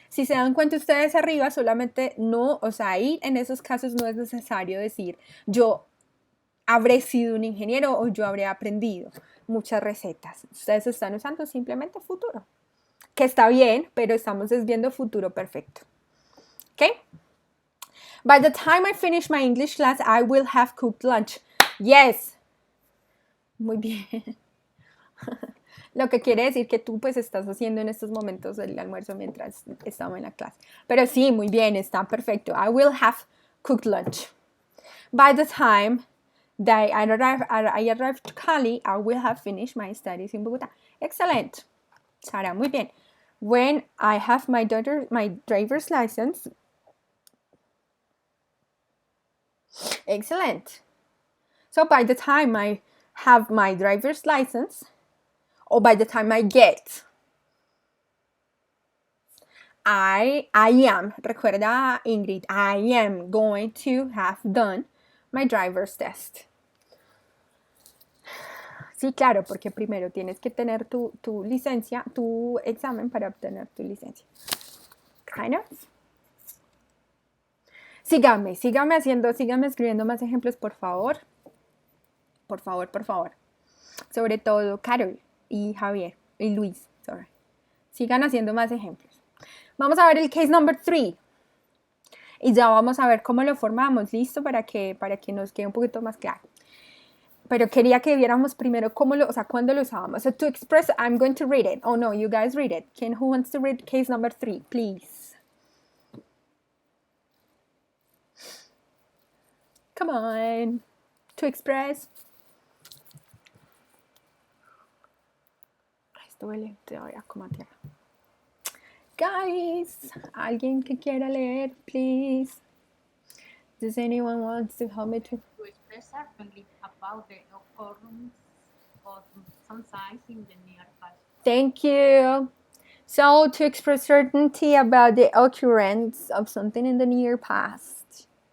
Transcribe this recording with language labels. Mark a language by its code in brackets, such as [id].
[es] Si se dan cuenta ustedes arriba, solamente no, o sea, ahí en esos casos no es necesario decir yo habré sido un ingeniero o yo habré aprendido muchas recetas. Ustedes están usando simplemente futuro, que está bien, pero estamos viendo futuro perfecto. ¿Ok? [en] By the time I finish my English class, I will have cooked lunch. [es] Yes. Muy bien. Lo que quiere decir que tú pues estás haciendo en estos momentos el almuerzo mientras estamos en la clase. Pero sí, muy bien, está perfecto. [en] I will have cooked lunch. By the time that I arrive to Cali, I will have finished my studies in Bogotá. Excellent. Sara, [es] muy bien. [en] When I have my driver's license. Excellent. So by the time I have my driver's license, or by the time I get, I am, [es] recuerda Ingrid, [en] I am going to have done my driver's test. [es] Sí, claro, porque primero tienes que tener tu licencia, tu examen para obtener tu licencia. [en] Kind of. [es] Sígame escribiendo más ejemplos, por favor. Por favor. Sobre todo Carol y Javier y Luis. Sorry. Sigan haciendo más ejemplos. Vamos a ver el [en] case number 3. [es] Y ya vamos a ver cómo lo formamos. ¿Listo? Para que nos quede un poquito más claro. Pero quería que viéramos primero cuándo lo usábamos. [en] So to express, I'm going to read it. Oh no, you guys read it. Who wants to read case number 3, please? Come on. To express. [es] Esto huele todavía como a tierra. Guys, alguien que quiera leer, please. [en] Does anyone want to help me to express certainly about the occurrence of some signs in the near past? Thank you. So, to express certainty about the occurrence of something in the near past.